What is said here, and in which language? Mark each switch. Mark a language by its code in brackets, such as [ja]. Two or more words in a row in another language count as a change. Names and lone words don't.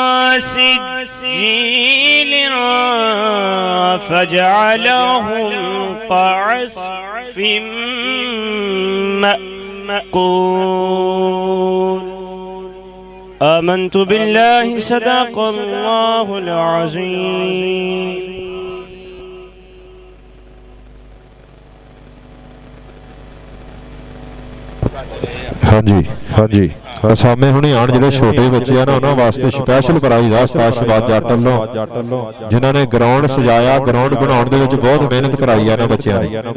[ar] سجيل فجعلهم كعصف مأكول آمنت بالله صدق الله العظيم [pa] हाँ जी ਸਾਹਮਣੇ ਹੁਣੀ ਆਣ ਜਿਹੜੇ ਛੋਟੇ ਬੱਚੇ ਆ ਨਾ ਉਹਨਾਂ ਵਾਸਤੇ ਸਪੈਸ਼ਲ ਪ੍ਰਾਈਜ਼ ਆ ਉਸਤਾਦ ਸ਼ਬਾਜ਼ ਜੱਟ ਵੱਲੋਂ, ਜਿਨ੍ਹਾਂ ਨੇ ਗਰਾਊਂਡ ਸਜਾਇਆ। ਗਰਾਊਂਡ ਬਣਾਉਣ ਦੇ ਵਿੱਚ ਬਹੁਤ ਮਿਹਨਤ ਕਰਾਈ ਆ ਨਾ ਬੱਚਿਆਂ ਨੇ।